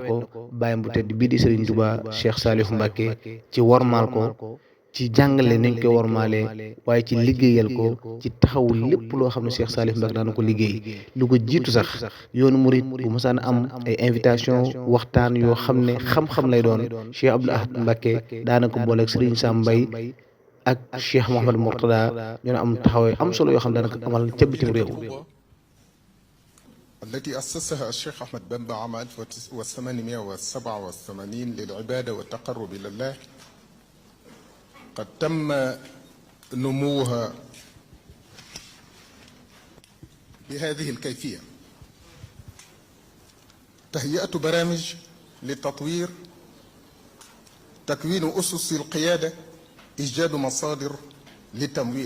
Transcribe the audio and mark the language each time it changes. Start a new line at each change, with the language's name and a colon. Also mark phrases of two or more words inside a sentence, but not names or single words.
Wolof: ko bàyyam bu tedd bii di Serigne Touba Cheikh Saalihu Mbacké ci wormaal ko ci jàngale nañ koy wormaalee waaye ci liggéeyal ko ci taxawu lépp loo xam ne Cheikh Saalihu Mbacké daan ko liggéey lu ko jiitu sax yoonu murit bu mosaan am ay invitation waxtaan yoo xam ne xam-xam lay doon Cheikh Abdoul Ahad Mbacké daana ko booleeg Serigne Sam Mbaye ak Cheikh Mouhamadou Mourtada ñoo am taxawee am solo yoo xam ne daana ko amal ca bitim réew
Arabic: التي أسسها الشيخ أحمد بامبا عام 1887 للعبادة والتقرب إلى الله قد تم نموها بهذه الكيفية: تهيئة برامج للتطوير، تكوين أسس القيادة، إيجاد مصادر للتمويل.